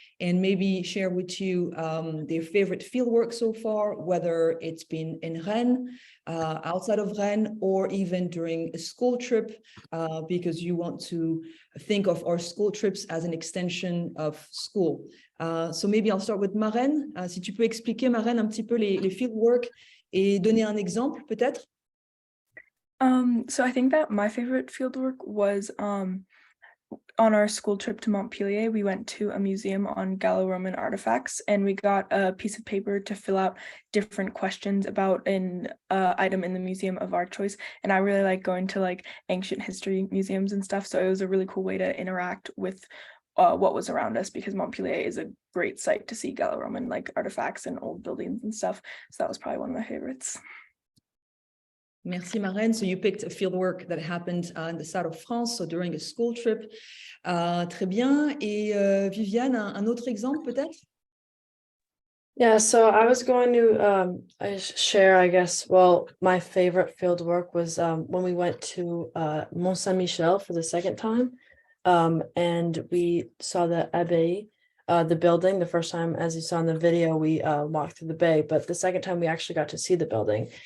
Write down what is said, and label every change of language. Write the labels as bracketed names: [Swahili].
[English] and maybe share with you their favorite fieldwork so far, whether it's been in Rennes, outside of Rennes, or even during a school trip, because you want to think of our school trips as an extension of school. So maybe I'll start with Marraine. [French] Si tu peux expliquer, Marraine, un petit peu les fieldwork et donner un exemple, peut-être? [English] So I think that my favorite fieldwork was on our school trip to Montpellier. We went to a museum on Gallo-Roman artifacts, and we got a piece of paper to fill out different questions about an item in the museum of our choice. And I really like going to like ancient history museums and stuff. So it was a really cool way to interact with what was around us, because Montpellier is a great site to see Gallo-Roman like artifacts and old buildings and stuff. So that was probably one of my favorites. [French] Merci, Marraine. [English] So you picked a fieldwork that happened in the south of France, so during a school trip. [French] Très bien. Et Viviane, un autre exemple peut-être? [English] Yeah, so I was going to share, I guess, well, my favorite field work was when we went to Mont Saint-Michel for the second time, and we saw the Abbaye, the building. The first time, as you saw in the video, we walked through the bay, but the second time we actually got to see the building.